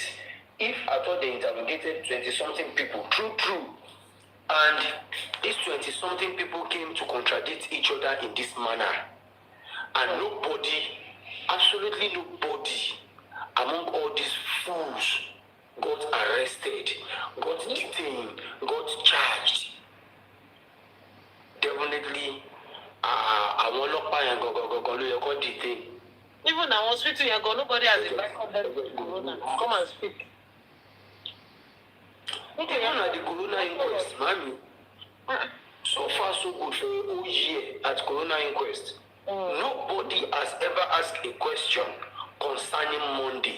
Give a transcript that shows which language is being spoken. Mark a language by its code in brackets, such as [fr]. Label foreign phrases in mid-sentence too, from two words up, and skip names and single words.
[en] If I thought they interrogated 20-something people, true, and these 20-something people came to contradict each other in this manner, and nobody, absolutely nobody among all these fools got arrested, got detained, got charged, definitely [yo] àwọn ọlọ́pàá yẹn gangan ló yẹ kó [en] detain. Even our hospital [yo] yẹn gan, [en] nobody has invited them to Corona. Come and speak. Even at the Corona inquest, mami, so far so good for a whole year at Corona inquest. Nobody has ever asked a question concerning Monday.